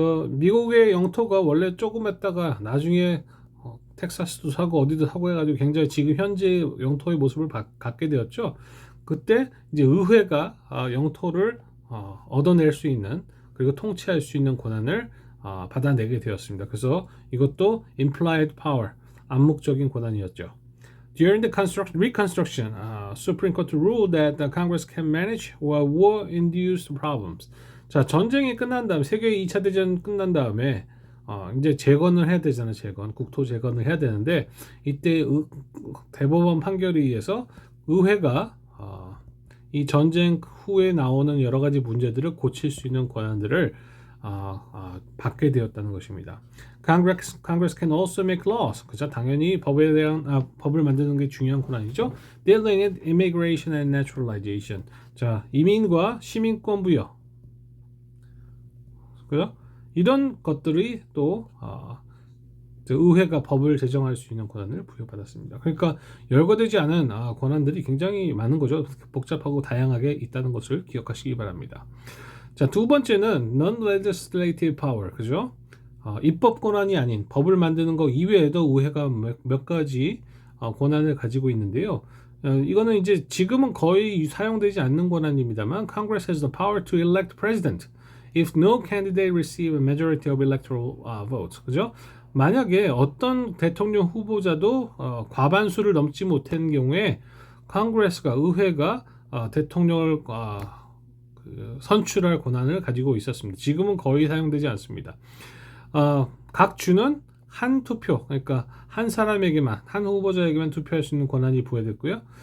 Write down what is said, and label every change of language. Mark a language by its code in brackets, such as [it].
[ko] 미국의 영토가 원래 조그맸다가 나중에 텍사스도 사고 어디도 사고 해가지고 굉장히 지금 현재 영토의 모습을 갖게 되었죠. 그때 이제 의회가 영토를 얻어낼 수 있는, 그리고 통치할 수 있는 권한을 받아내게 되었습니다. 그래서 이것도 implied power, 암묵적인 권한이었죠. [en] During the Reconstruction, Supreme Court ruled that the Congress can manage war-induced problems. [ko] 자, 전쟁이 끝난 다음, 세계 2차 대전 끝난 다음에 이제 재건을 해야 되잖아요. 국토 재건을 해야 되는데 이때 대법원 판결에 의해서 의회가 이 전쟁 후에 나오는 여러 가지 문제들을 고칠 수 있는 권한들을 받게 되었다는 것입니다. [en] Congress can also make laws. [ko] 그죠? 당연히 법을 만드는 게 중요한 권한이죠. [en] Dealing with immigration and naturalization. [ko] 자, 이민과 시민권 부여. 그죠? 이런 것들이 또 의회가 법을 제정할 수 있는 권한을 부여받았습니다. 그러니까 열거되지 않은 권한들이 굉장히 많은 거죠. 복잡하고 다양하게 있다는 것을 기억하시기 바랍니다. 자, 두 번째는 non-legislative power, 그죠? 입법 권한이 아닌 법을 만드는 것 이외에도 의회가 몇 가지 권한을 가지고 있는데요. 이거는 이제 지금은 거의 사용되지 않는 권한입니다만, [en] Congress has the power to elect president if no candidate receive a majority of electoral votes, [ko] 그죠? 만약에 어떤 대통령 후보자도 과반수를 넘지 못한 경우에 컨그레스가, 의회가 대통령을 선출할 권한을 가지고 있었습니다. 지금은 거의 사용되지 않습니다. 각 주는 한 투표, 그러니까 한 사람에게만, 한 후보자에게만 투표할 수 있는 권한이 부여됐고요.